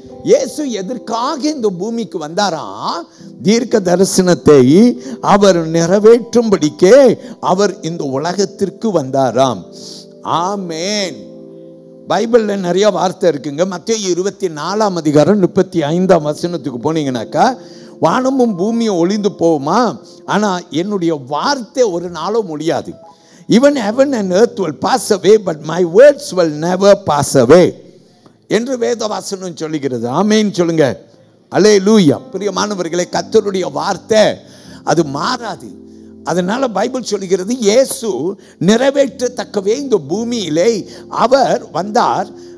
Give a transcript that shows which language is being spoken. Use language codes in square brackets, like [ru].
[ta] இயேசு எதற்காக இந்த பூமிக்கு வந்தாரா? தீர்க்க தரிசனத்தை அவர் நிறைவேற்றும்படிக்கே அவர் இந்த உலகத்திற்கு வந்தாராம். ஆமென். பைபிள்ல நிறைய வார்த்தை இருக்குங்க. மத்தேயு 24 அதிகாரம் 35 போனீங்கன்னாக்கா, வானமும் பூமியும் ஒளிந்து போகுமா, ஆனா என்னுடைய வார்த்தை ஒரு நாளும் முடியாது. [en] Even heaven and earth will pass away, but my words will never pass away [ta] என்று வேதவசனம் சொல்லுகிறது. ஆமென் சொல்லுங்க. அல்லேலூயா. பிரியமானவர்களே, கர்த்தருடைய வார்த்தை அது மாறாது. அதனால பைபிள் சொல்லுகிறது இயேசு நிறைவேற்றத்தக்கவே இந்த பூமியிலே அவர் வந்தார்.